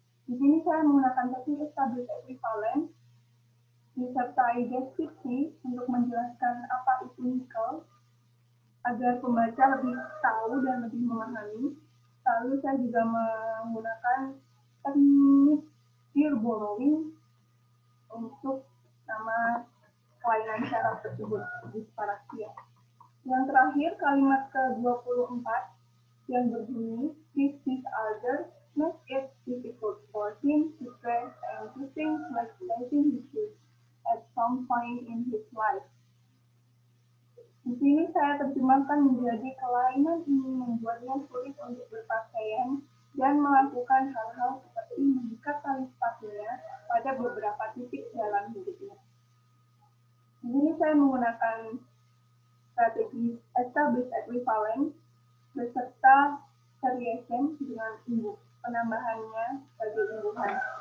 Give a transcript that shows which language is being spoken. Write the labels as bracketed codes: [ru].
[id] Di sini saya menggunakan teknik established equivalent disertai deskripsi untuk menjelaskan apa itu nikel agar pembaca lebih tahu dan lebih memahami. Lalu saya juga menggunakan teknik peer borrowing untuk nama kelainan saraf tersebut, dyspraxia. Yang terakhir, kalimat ke-24 yang berbunyi, [en] this disorder makes it difficult for him to dress and to think like leaving his shoes at some point in his life. [id] Di sini saya terjemahkan menjadi kelainan ini membuatnya sulit untuk berpakaian dan melakukan hal-hal seperti mengikat tali sepatunya pada beberapa titik dalam hidupnya. Di sini saya menggunakan strategi established equivalent beserta variation dengan penambahannya sebagai imbuhan.